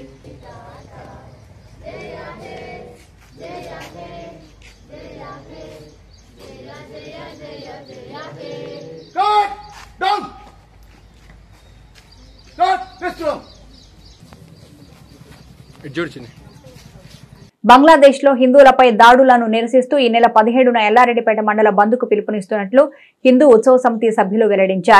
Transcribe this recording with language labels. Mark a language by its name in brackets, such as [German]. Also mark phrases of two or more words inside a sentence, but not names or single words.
[Bangla] जय हे जय हे जय हे जय जय जय जय हे [English] Down! [Telugu] బంగ్లాదేశ్ లో హిందువులపై దాడులను నిరసిస్తూ ఈ నెల 17న ఎల్లారెడ్డిపేట మండల బంద్కు పిలుపునిస్తున్నట్లు హిందూ ఉత్సవ సమితి సభ్యులు వెల్లడించారు.